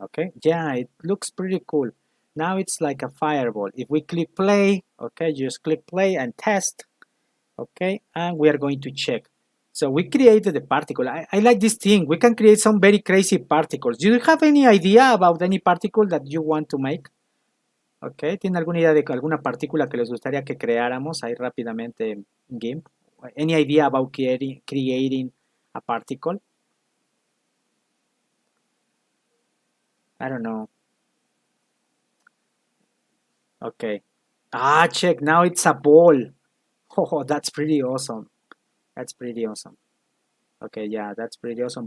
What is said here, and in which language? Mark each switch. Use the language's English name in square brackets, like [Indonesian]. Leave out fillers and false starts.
[English] Okay, yeah, it looks pretty cool. Now it's like a fireball. If we click play, okay, just click play and test. Okay, and we are going to check. So we created the particle. I like this thing. We can create some very crazy particles. Do you have any idea about any particle that you want to make? [Spanish] Okay, ¿tiene alguna idea de alguna partícula que les gustaría que creáramos ahí rápidamente en game? [English] Any idea about creating a particle? I don't know. Okay. Ah, check. Now it's a ball. Oh, that's pretty awesome. That's pretty awesome. Okay, yeah, that's pretty awesome.